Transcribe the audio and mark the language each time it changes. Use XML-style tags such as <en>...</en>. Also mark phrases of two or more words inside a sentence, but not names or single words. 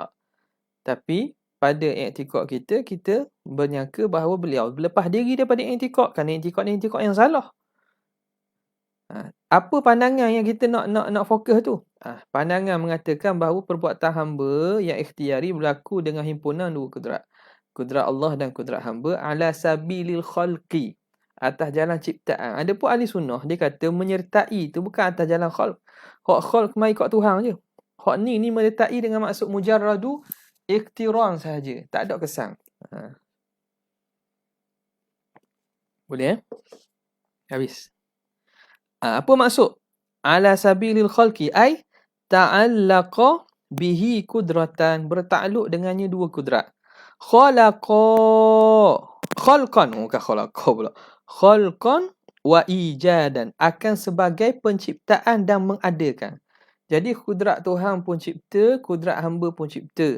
<ms>Tapi pada i'tiqad kita menyangka bahawa beliau berlepas diri daripada i'tiqad, kerana i'tiqad yang salah. Apa pandangan yang kita nak fokus tu? Pandangan mengatakan bahawa perbuatan hamba yang ikhtiari berlaku dengan himpunan dua kudrat. Kudrat Allah dan kudrat hamba</ms> <ar>على سبيل الخلق,</ar> <ms>atas jalan ciptaan. Ada pun ahli sunnah dia kata menyertai tu bukan atas jalan khalq. Hak khalq mai ikut Tuhan je. Hak ni menyertai dengan maksud</ms> <ar>مجرد اقتران</ar> <ms>sahaja, tak ada kesan. Boleh habis. Apa maksud</ms> <ar>على سبيل الخلق? أي تعلق به قدرتان,</ar> <ms>bertakluk dengannya dua kudrat. Khalqan, bukan khalaqa pula.</ms> <ar>خلقا وإيجادا,</ar> <ms>akan sebagai penciptaan dan mengadakan. Jadi kudrat Tuhan pun cipta, kudrat hamba pun cipta.</ms>